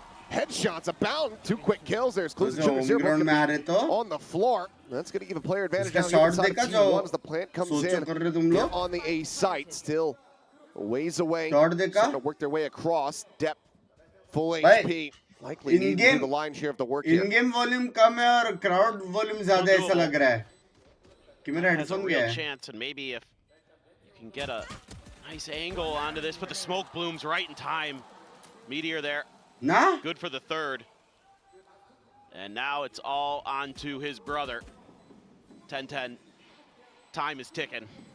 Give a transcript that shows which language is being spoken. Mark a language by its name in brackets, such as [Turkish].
[English] Headshots abound. 2 quick kills. There's Clues and Sugar on the floor. That's going to give a player advantage down here inside T1 as the plant comes in here on the A site. Still a ways away. Starting to work their way across. Depth, full HP. Likely need to do the lion's share of the work here. [Hindi] In-game volume कम है और crowd volume ज़्यादा ऐसा लग रहा है कि मेरा headphone गया है. [English] Chance, and maybe if you can get a nice angle onto this, but the smoke blooms right in time. Meteor there. Nah. Good for the third. And now it's all on to his brother. 10-10. Time is ticking.